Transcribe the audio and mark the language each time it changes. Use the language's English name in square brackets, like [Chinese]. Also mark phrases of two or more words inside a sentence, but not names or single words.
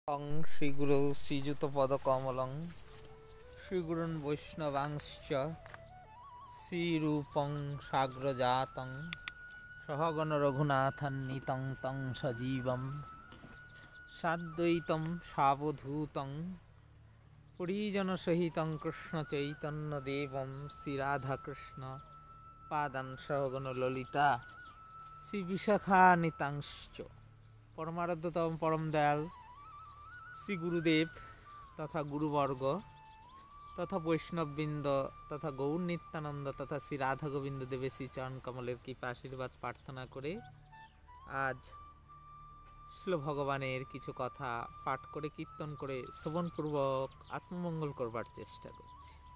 [Sanskrit] শ্রীগুরু শ্রীযুতপদকমলং শ্রীগুরুन् বৈষ্ণবাংশ্চ শ্রীরূপং সাগ্রজাতং সহগণ রঘুনাথান্বিतं तं সজীবং সাদ্বৈতং সাবধূতং পরিজনসহিतं কৃষ্ণচৈতন্যদেবং শ্রীরাধাকৃষ্ণ পাদান সহগণ ললিতা শ্রীবিশাখান্বিতাংশ্চ। [Bangla] পরমারাধ্যতম পরম দয়াল শ্রী গুরুদেব তথা গুরুবর্গ তথা বৈষ্ণববৃন্দ তথা গৌর নিত্যানন্দ তথা শ্রী রাধা গোবিন্দ দেবের শ্রীচরণ কমলের কৃপা আশীর্বাদ প্রার্থনা করে আজ শ্রীল ভগবানের কিছু কথা পাঠ করে কীর্তন করে শ্রবণপূর্বক আত্মমঙ্গল করবার চেষ্টা করছি।